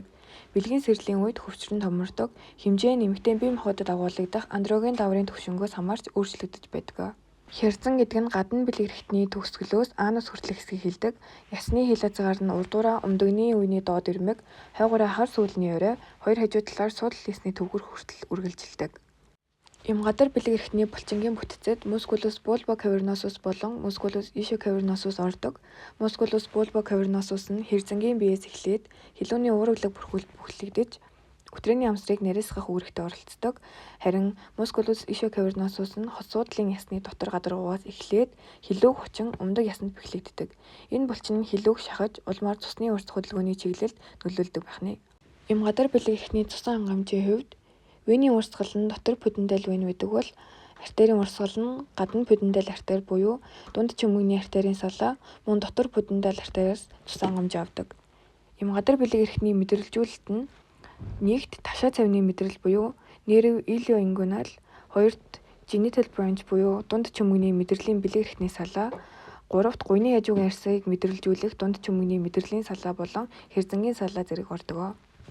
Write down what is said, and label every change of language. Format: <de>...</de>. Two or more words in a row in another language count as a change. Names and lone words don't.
<mn>Бэлгийн сэрлийн үед хөвчрөн томордог, хэмжээ нь эмэгтэй бие махбодод агуулгадах андроген даврын түвшингөөс хамаарч өөрчлөгдөж байдаг. Хярзан гэдэг нь гадна бэлэг эрхтний төгсгөлөөс анус хүртэлх хэсгийг хэлдэг. Ясны хил хязгаар нь урдуураа умдагны үений доод ирмэг, хойгоороо хар сүүлний орой, хоёр хажуу талаар суудлал ясны төвгөр хүртэл үргэлжилдэг. Эм гадар бэлэг эрхтний булчингийн бүтцэд</mn> <la>musculus bulbo cavernosus</la> <mn>болон</mn> <la>musculus ischioccavernosus</la> <mn>ордог.</mn> <la>Musculus bulbo cavernosus</la> <mn>нь хэрзэнгийн биеэс эхлээд хилүүний уурглаг бүхлэгдэж өтрээний амсрыг нарийсгах үүрэгтээ оролцдог. Харин</mn> <la>musculus ischioccavernosus</la> <mn>нь хос суудлын ясны дотор гадаргуугаас эхлээд хилүүг хучин умдаг ясанд бэхлэгддэг. Энэ булчин нь хилүүг шахаж улмаар цусны урт хөдөлгөөний чиглэлд нөлөөлдөг байх нь. Эм гадар бэлэг эрхтний цусан хангамжийн хувьд вений урсгал нь дотор пудендал вен байдаг бол артерийн урсгал нь гадна пудендал артер буюу дунд чөмгөний артерийн салаа мөн дотор пудендал артериас цус хангамж авдаг. Эм гадар бэлэг эрхтний мэдрэлжүүлэлт нь нэгт ташаа цавны мэдрэл буюу</mn> <en>nerve ilioinguinal,</en> <mn>хоёрт</mn> <en>genital branch</en> <mn>буюу дунд чөмгөний мэдрэлийн бэлэг эрхтний салаа, гуравт гуйны хажуугийн арьсыг мэдрэлжүүлэх дунд чөмгөний мэдрэлийн салаа болон хэрзэнгийн салаа зэрэг ордог.</mn>